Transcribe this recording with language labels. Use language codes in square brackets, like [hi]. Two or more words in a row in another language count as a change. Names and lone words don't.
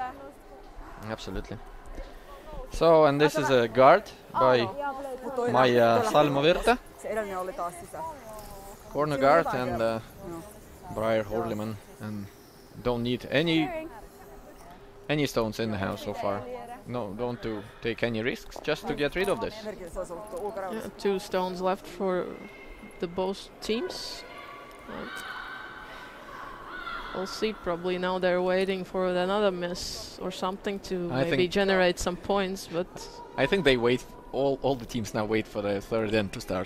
[en] Absolutely. So, and this is a guard by Maija Salmo-Virta, [fi] Se edellinen oli taas sisä. [en] corner guard, and Briar Horliman, and don't need any stones in the house so far. No, don't to take any risks, just to get rid of this. [fi] Merkillä se olisi ollut tuo ulkoraudassa. [en] Yeah, 2 stones left for the both teams. And we'll see. Probably now they're waiting for another miss or something to maybe think- generate some points. But I think they wait. All the teams now wait for the third end to start,